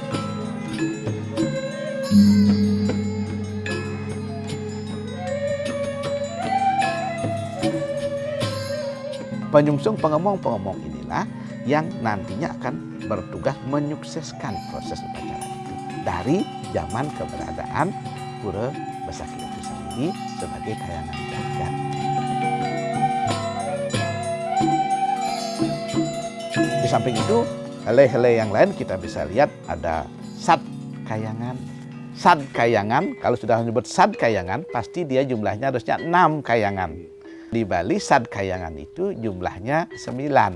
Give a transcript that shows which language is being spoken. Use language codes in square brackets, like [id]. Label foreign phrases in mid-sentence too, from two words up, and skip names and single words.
[id] Penyungsung pengemong-pengemong inilah yang nantinya akan bertugas menyukseskan proses upacara itu dari zaman keberadaan Pura Besakih itu sendiri sebagai kayangan jagat. Di samping itu, helai-helai yang lain kita bisa lihat ada Sad Kayangan. Sad Kayangan, kalau sudah menyebut Sad Kayangan, pasti dia jumlahnya harusnya 6 kayangan. Di Bali, Sad Kayangan itu jumlahnya 9.